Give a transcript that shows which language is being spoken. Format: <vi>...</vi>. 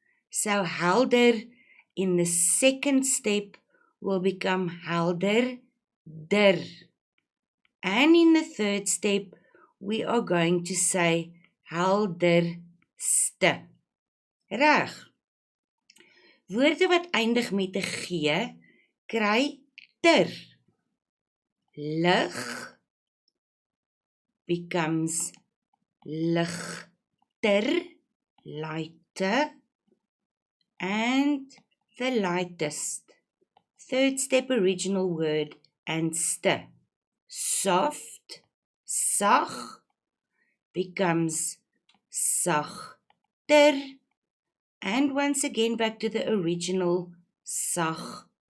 <en>So helder in the second step will become helder der. And in the third step, we are going to say helderste.</en> <af>Reg. Woorde wat eindig met 'n G, kry ter.</af> <en>Lig becomes ligter, lighter, and the lightest. Third step original word and st. Soft, sag, becomes sagter, and once again back to the original sagste.</en>